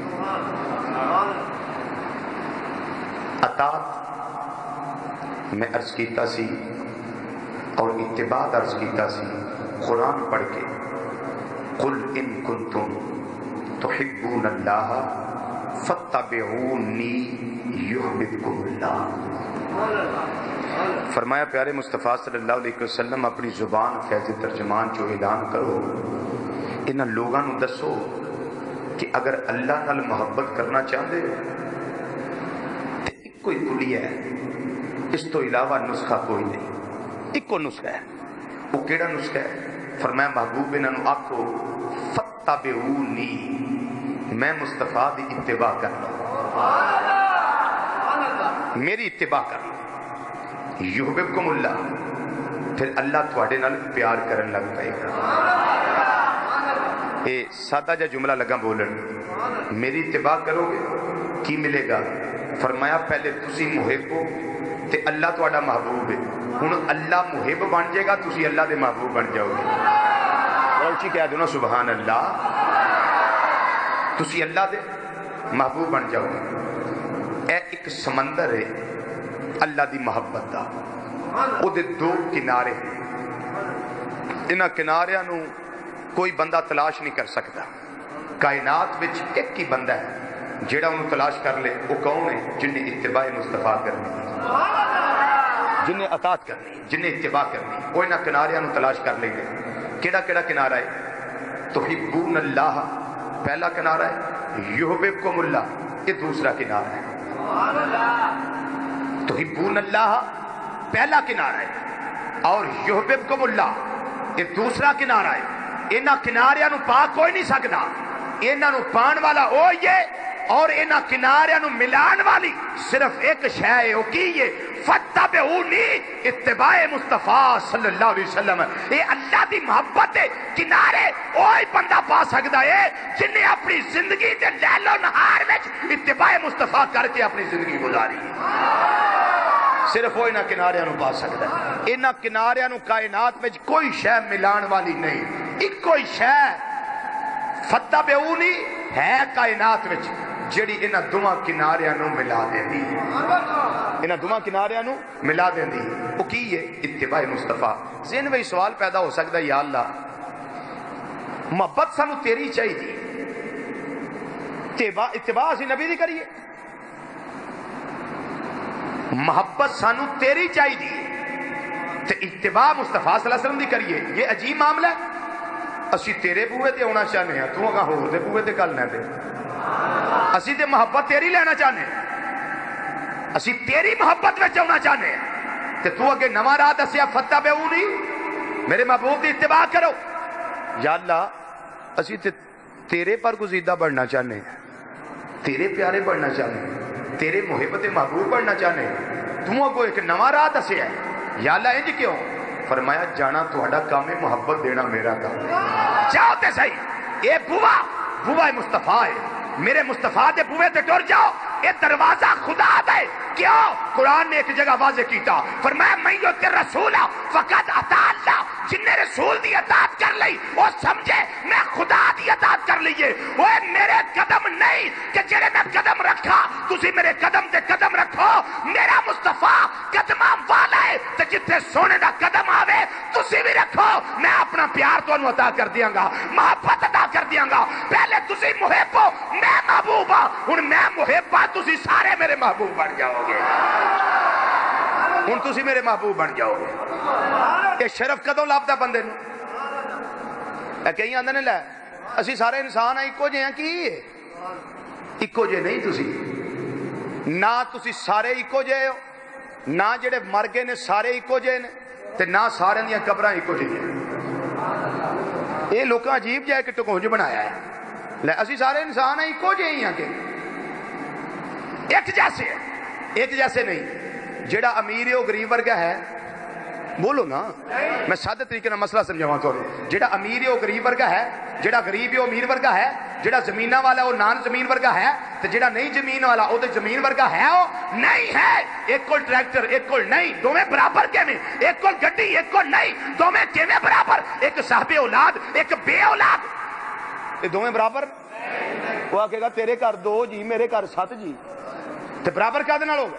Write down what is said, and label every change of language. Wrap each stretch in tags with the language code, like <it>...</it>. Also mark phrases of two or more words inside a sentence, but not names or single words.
<pa>اطاعت میں عرض کیتا سی اور اتباع عرض کیتا سی قرآن پڑھ کے</pa> <ar>قل ان کنتم تحبون اللہ فاتبعونی یحببکم اللہ.</ar> <pa>فرمایا پیارے مصطفیٰ</pa> <ar>صلی اللہ علیہ وسلم</ar> <pa>اپنی زبان فیض ترجمان جو اعلان کرو انہاں لوگاں نو دسو کہ اگر اللہ نال محبت کرنا چاہتے تو ایک کوئی کلی ہے، اس تو علاوہ نسخہ کوئی نہیں. ایک کو نسخہ ہے. وہ کیڑا نسخہ ہے؟ فرمایا محبوب انہاں نو آکھو فتبعونی، میں مصطفیٰ دی اتباع کرنا، میری اتباع کرنا.</pa> <ar>یحببکم اللہ،</ar> <pa>پھر اللہ تواڈے نال پیار کرن لگ پائے گا. اے سادہ جا جملہ لگا بولن، میری اتباع کرو گے کی ملے گا؟ فرمایا پہلے تسی محب ہو تے اللہ تواڈا محبوب ہے. ہن اللہ محب بن جائے گا، تسی اللہ دے محبوب بن جاؤ گے. اونچی کہہ دو نا</pa> <ar>سبحان اللہ.</ar> <pa>تسی اللہ دے محبوب بن جاؤ گے. اے ایک سمندر ہے اللہ دی محبت دا، او دے دو کنارے ہیں. انہاں کناریاں نو کوئی بندہ تلاش نہیں کر سکتا. کائنات وچ ایک ہی بندہ ہے جیڑا انہوں تلاش کر لے.</pa> <ur>وہ کون ہے؟</ur> <pa>جن نے اتباع مصطفیٰ کرنی، جن نے اطاعت کرنی، جن نے اتباع کرنی، وہ انہاں کناریاں نو تلاش کر لیں گے. کیڑا کیڑا کنارہ ہے؟</pa> <ar>تحبون اللہ</ar> <ur>پہلا کنارہ ہے،</ur> <ar>یحببکم اللہ</ar> <ur>یہ دوسرا کنارہ ہے.</ur> <ar>تحبون اللہ</ar> <ur>پہلا کنارہ ہے اور</ur> <ar>یحببکم اللہ</ar> <ur>یہ دوسرا کنارہ ہے.</ur> <pa>انہاں کناریاں نو پا کوئی نہیں سکتا. انہاں نو پان والا او یہ اور انہاں کناریاں نو ملان والی صرف ایک شے ہے. او کی ہے؟</pa> <ar>فتبعونی، اتباع مصطفیٰ صلی اللہ علیہ وسلم.</ar> <pa>یہ اللہ دی محبت ہے. کنارے اوہی بندہ پا سکتا ہے جن نے اپنی زندگی دے لیل و نہار وچ اتباع مصطفیٰ کر کے اپنی زندگی گزاری. صرف وہ انہاں کناریاں نو پا سکتا ہے. انہاں کناریاں نو کائنات وچ کوئی شے ملان والی نہیں. ایک کوئی شے فتبعونی ہے کائنات وچ جڑی انہاں دوواں کناریاں نو ملا دیندی ہے. انہاں دوواں کناریاں نو ملا دیندی ہے. وہ کی ہے؟ اتباع مصطفیٰ. ذہن میں سوال پیدا ہو سکتا ہے یا اللہ محبت سانو تیری چاہیے، اتباع اسی نبی دی کریے. محبت سانو تیری چاہیے تے اتباع مصطفیٰ</pa> <ar>صلی اللہ علیہ وسلم</ar> <pa>دی کریے. یہ عجیب معاملہ ہے. اسی تیرے بوئے تے ہونا چاہنے ہیں، تو اگاں ہور دے بوئے تے کل نہ دے. اسی تے محبت تیری لینا چاہنے ہیں، اسی تیری محبت میں ہونا چاہنے ہیں تے تو اگے نواں راہ دسیا فتبعونی، میرے محبوب دی اتباع کرو. یا اللہ اسی تے تیرے پر گزیدہ بڑھنا چاہنے ہیں، تیرے پیارے بڑھنا چاہنے ہیں، تیرے محبت محبوب بڑھنا چاہنے ہیں. تو اگو ایک نواں راہ دسیا ہے. یا اللہ انج کیوں؟ فرمایا جانا تہاڈا کام ہے، محبت دینا میرا کام ہے. جاؤ تے صحیح. اے بوا مصطفیٰ ہے، میرے مصطفیٰ دے بوئے تے ٹر جاؤ. اے دروازہ خدا دے. کیوں؟ قرآن نے ایک جگہ واضح کیتا، فرمایا</pa> <ar>میں یطع الرسول فقد اطاع اللہ.</ar> <pa>جن نے رسول دی اطاعت کر لی وہ سمجھے میں خدا دی اطاعت کر لیے. وہ میرے قدم نہیں کہ جڑے میں قدم رکھا تسی میرے قدم تے قدم رکھو. میرا مصطفیٰ قدماں والا ہے تے جتھے سونے دا قدم آوے تسی بھی رکھو. میں اپنا پیار تانوں عطا کر دیاں گا، محبت عطا کر دیاں گا. پہلے تسی محب ہو، میں محبوب ہاں. ہن میں محب ہاں، تسی سارے میرے محبوب بن جاؤ گے. ہن تسی میرے محبوب بن جاؤ گے. یہ شرف کدوں لبدا بندے نو؟ کئی آندے نے لے اسی سارے انسان ہیں اکو جے ہیں. کی اکو جے نہیں تسی، نہ تسی سارے اکو جے ہو، نہ جڑے مر گئے نے سارے اکو جے نے تے نہ سارے دیاں قبراں اکو جے ہیں. یہ لوکاں عجیب جہ ایک ٹکونج بنایا ہے. لے اسی سارے انسان ہیں اکو جے ہی ہیں کہ ایک جیسے ہے. ایک جیسے نہیں. جڑا امیر ہے وہ غریب ورگا ہے، بولو نا. میں سادے طریقے نال مسئلہ سمجھاواں تانوں. جیڑا امیر ہے وہ غریب ورگا ہے, جیڑا غریب ہے وہ امیر ورگا ہے, جیڑا زمینہ والا وہ نان زمین ورگا ہے, تے جیڑا نہیں زمین والا وہ تے زمین ورگا ہے وہ نہیں ہے. ایک کول ٹریکٹر ایک کول نہیں, دوویں برابر کیویں؟ ایک کول گڈی ایک کول نہیں, دوویں کیویں برابر؟ ایک صاحب اولاد ایک بے اولاد, یہ دوویں برابر؟ وہ آکھے گا تیرے گھر 2 جی میرے گھر 7 جی, تے برابر کہدے نال ہو گئے؟</pa>